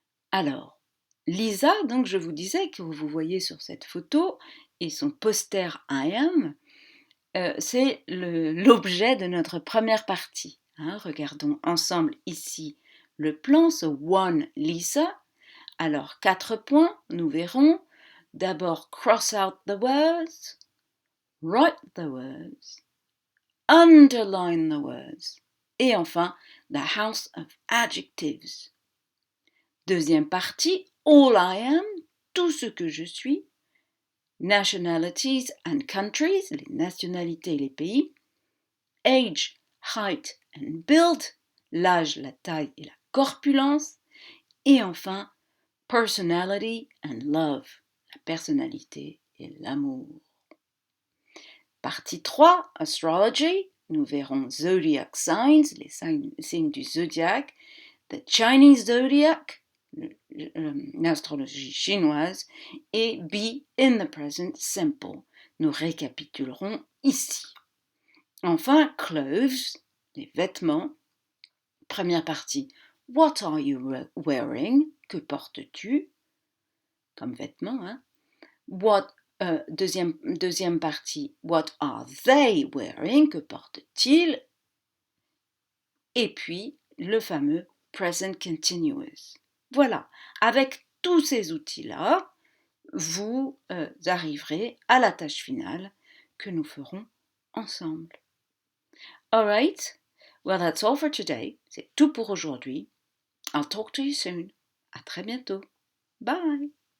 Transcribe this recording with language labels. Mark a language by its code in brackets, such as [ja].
[fr] Alors, Lisa, donc je vous disais que vous voyez sur cette photo, et son poster I am, c'est l'objet de notre première partie. Regardons ensemble ici le plan, ce One Lisa. Alors, 4 points, nous verrons. D'abord, [en] cross out the words, write the words, underline the words. [fr] Et enfin, [en] the house of adjectives. [fr] Deuxième partie, [en] all I am, [fr] tout ce que je suis. [en] Nationalities and countries, [fr] les nationalités et les pays. [en] Age, height and build, [fr] l'âge, la taille et la corpulence. Et enfin, [en] personality and love, [fr] la personnalité et l'amour. Partie 3, astrology, nous verrons [en] zodiac signs, [fr] les signes du zodiaque, [en] the Chinese zodiac, [fr] l'astrologie chinoise, et [en] be in the present simple. [fr] Nous récapitulerons ici. Enfin, clothes, les vêtements. Première partie, [en] what are you wearing? [fr] Que portes-tu comme vêtements? Deuxième partie, [en] what are they wearing? [fr] Que portent-ils? Et puis, le fameux present continuous. Voilà, avec tous ces outils-là, vous arriverez à la tâche finale que nous ferons ensemble. [en] Alright, well that's all for today. [fr] C'est tout pour aujourd'hui. [en] I'll talk to you soon. [fr] À très bientôt. [en] Bye.